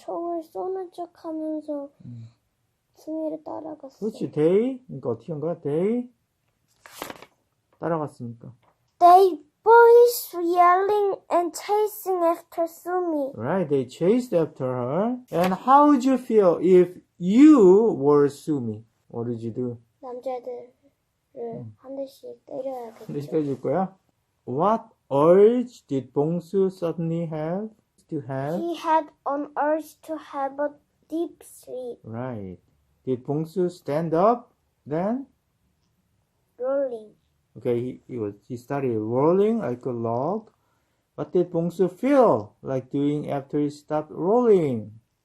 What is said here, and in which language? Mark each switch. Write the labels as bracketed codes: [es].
[ko] 총을 쏘는 척하면서 수미를 따라갔어. 그렇지, [en] they. [ko] 그러니까 어떻게 한 거야? [en] they [ko] 따라갔으니까. [en] They boys yelling and chasing after Sumi. Right, they chased after her. And how would you feel if you were Sumi? What would you do? [ko] 남자들을 한 대씩 때려야겠죠. 근데 시켜줄 거야? [en] What urge did Bongsu suddenly have? To have? He had an urge to have a deep sleep. Right. Did Bongsu stand up then? Rolling. Okay, he started rolling like a log. What did Bongsu feel like doing after he stopped rolling?